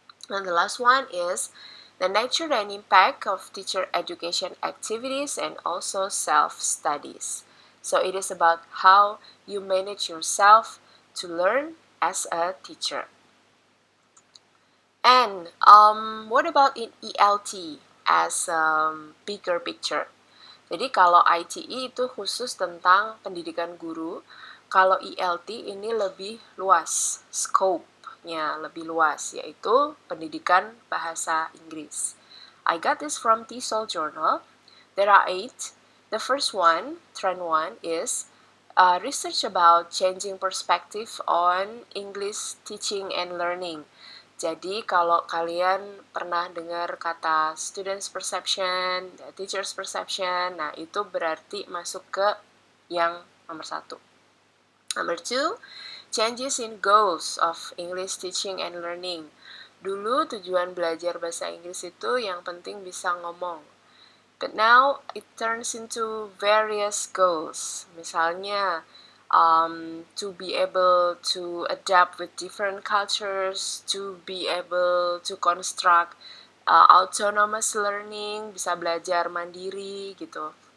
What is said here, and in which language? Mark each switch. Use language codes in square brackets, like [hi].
[en] And the last one is the nature and impact of teacher education activities and also self-studies. So it is about how you manage yourself to learn as a teacher. And what about in ELT as bigger picture? [id] Jadi kalau ITE itu khusus tentang pendidikan guru, kalau ELT ini lebih luas, scope-nya lebih luas, yaitu pendidikan bahasa Inggris. [en] I got this from TESOL Journal. There are 8. The first one, trend 1, is research about changing perspective on English teaching and learning. [id] Jadi kalau kalian pernah dengar kata students perception, teachers perception, nah itu berarti masuk ke yang nomor 1. [en] Number 2, changes in goals of English teaching and learning. [id] Dulu tujuan belajar bahasa Inggris itu yang penting bisa ngomong. [en] But now it turns into various goals. Misalnya, to be able to adapt with different cultures, to be able to construct autonomous learning, [id] bisa belajar mandiri gitu.